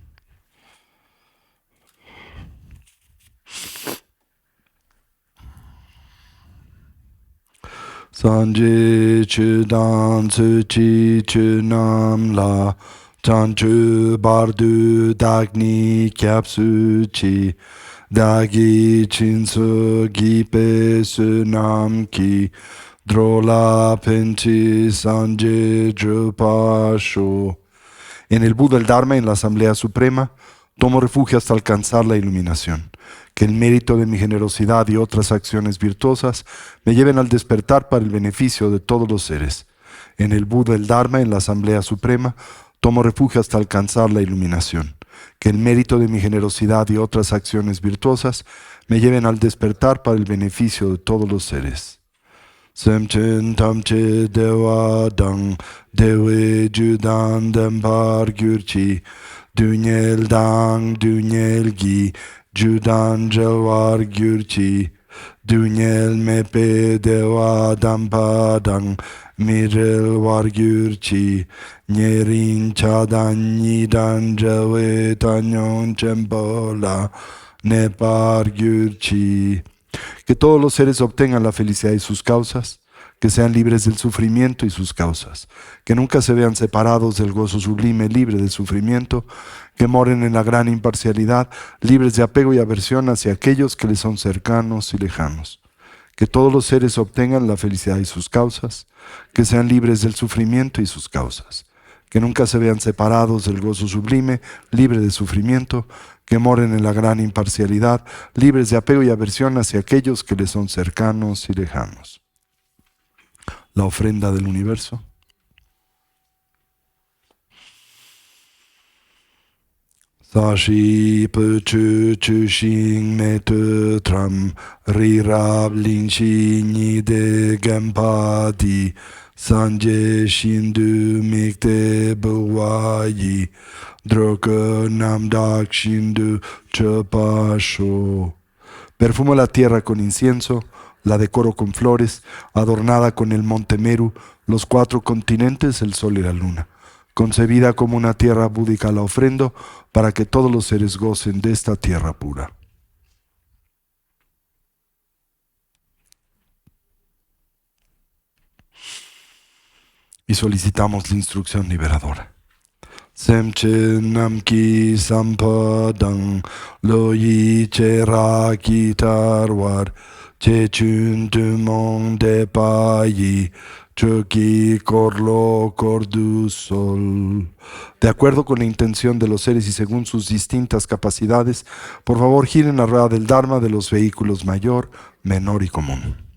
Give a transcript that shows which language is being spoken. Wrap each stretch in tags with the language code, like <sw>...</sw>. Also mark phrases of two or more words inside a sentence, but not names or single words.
<bo>སངས་རྒྱས་ཆོས་དང་ཚོགས་ཀྱི་མཆོག་རྣམས་ལ། བྱང་ཆུབ་བར་དུ་བདག་ནི་སྐྱབས་སུ་མཆི། བདག་གིས་སྦྱིན་སོགས་བགྱིས་པའི་བསོད་ནམས་ཀྱིས། འགྲོ་ལ་ཕན་ཕྱིར་སངས་རྒྱས་འགྲུབ་པར་ཤོག.</bo> <es>En el Buda, el Dharma y en la Asamblea Suprema, tomo refugio hasta alcanzar la iluminación. Que el mérito de mi generosidad y otras acciones virtuosas me lleven al despertar para el beneficio de todos los seres. En el Buda, el Dharma y en la Asamblea Suprema, tomo refugio hasta alcanzar la iluminación. Que el mérito de mi generosidad y otras acciones virtuosas me lleven al despertar para el beneficio de todos los seres.</es> <bo>སེམས་ཅན་ཐམས་ཅད་བདེ་བ་དང་བདེ་བའི་རྒྱུ་དང་ལྡན་པར་གྱུར་ཅིག། སྡུག་བསྔལ་དང་སྡུག་བསྔལ་གྱི་རྒྱུ་དང་བྲལ་བར་གྱུར་ཅིག། སྡུག་བསྔལ་མེད་པའི་བདེ་བ་དམ་པ་དང་མི་འབྲལ་བར་གྱུར་ཅིག། ཉེ་རིང་ཆགས་སྡང་གཉིས་དང་བྲལ་བའི་བཏང་སྙོམས་ཆེན་པོ་ལ་གནས་པར་གྱུར་ཅིག.</bo> <es>Que todos los seres obtengan la felicidad y sus causas, que sean libres del sufrimiento y sus causas, que nunca se vean separados del gozo sublime, libre del sufrimiento, que moren en la gran imparcialidad, libres de apego y aversión hacia aquellos que les son cercanos y lejanos. Que todos los seres obtengan la felicidad y sus causas, que sean libres del sufrimiento y sus causas, que nunca se vean separados del gozo sublime, libre de sufrimiento, que moren en la gran imparcialidad, libres de apego y aversión hacia aquellos que les son cercanos y lejanos. La ofrenda del universo.</es> <bo>ས་གཞི་སྤོས་ཆུས་བྱུགས་ཤིང་མེ་ཏོག་བཀྲམ། རི་རབ་གླིང་བཞི་ཉི་ཟླས་བརྒྱན་པ་འདི། སངས་རྒྱས་ཞིང་དུ་དམིགས་ཏེ་ཕུལ་བ་ཡིས། འགྲོ་ཀུན་རྣམ་དག་ཞིང་ལ་སྤྱོད་པར་ཤོག.</bo> <es>Perfumo la tierra con incienso, la decoro con flores, adornada con el monte Meru, los 4 continentes, el sol y la luna. Concebida como una tierra búdica la ofrendo, para que todos los seres gocen de esta tierra pura. Y solicitamos la instrucción liberadora.</es> <bo>སེམས་ཅན་རྣམས་ཀྱི་བསམ་པ་དང་། བློ་ཡི་བྱེ་བྲག་ཇི་ལྟ་བར། ཆེ་ཆུང་ཐུན་མོང་ཐེག་པ་ཡི། ཆོས་ཀྱི་འཁོར་ལོ་བསྐོར་དུ་གསོལ.</bo> <es>De acuerdo con la intención de los seres y según sus distintas capacidades, por favor giren la rueda del Dharma de los vehículos mayor, menor y común.</es>